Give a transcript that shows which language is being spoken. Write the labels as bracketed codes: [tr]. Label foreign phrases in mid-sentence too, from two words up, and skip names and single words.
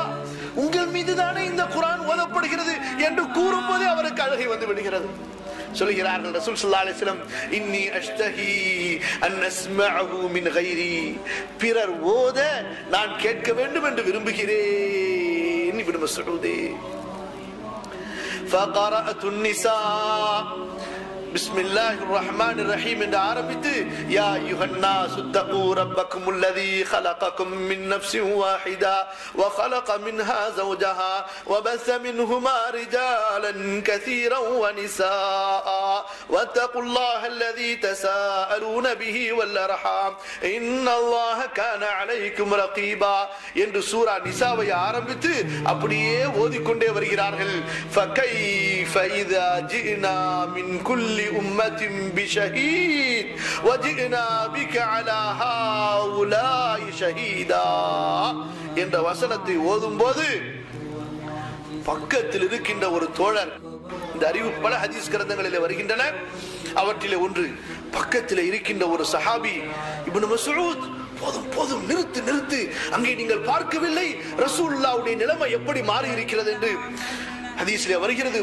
[ta] உங்கள் மீது தானே இந்த குர்ஆன் ஓதப்படுகிறது என்று கூறும்போது அவருக்கு அழுகை வந்து விடுகிறது. சொல்கிறார்கள் ரசூல் [ar] صلى الله عليه وسلم, إني أشتهي أن أسمعه من غيري, [ta] பிறர் ஓத நான் கேட்க வேண்டும் என்று விரும்புகிறேன். இப்னு மஸ்ஊதே, [ar] فقرأت النساء بسم الله الرحمن الرحيم [ta] என்று ஆரம்பித்து [ar] يا أيها الناس اتقوا ربكم الذي خلقكم من نفس واحدة وخلق منها زوجها وبث منهما رجالا كثيرا ونساء واتقوا الله الذي تساءلون به والأرحام إن الله كان عليكم رقيبا [ta] என்று சூரா நிசாவை ஆரம்பித்து அப்படியே ஓதிக்கொண்டே வருகிறார்கள் [ar] فكيف إذا جئنا من كل أمة بشهيد وجئنا بك على هؤلاء شهيدا [ta] என்ற வசனத்தை ஓதும்போது பக்கத்தில் இருக்கின்ற ஒரு தோழர், இந்த அறிவு பல ஹதீஸ் கிரந்தங்களில் வருகின்றன, அவற்றிலே ஒன்று பக்கத்தில் இருக்கின்ற ஒரு சஹாபி இப்னு மஸ்ஊத், போதும் போதும் நிறுத்து நிறுத்து, அங்கே நீங்கள் பார்க்கவில்லை ரசூலுல்லாஹ்வுடைய நிலைமை எப்படி மாறி இருக்கிறது என்று ஹதீஸிலே வருகிறது.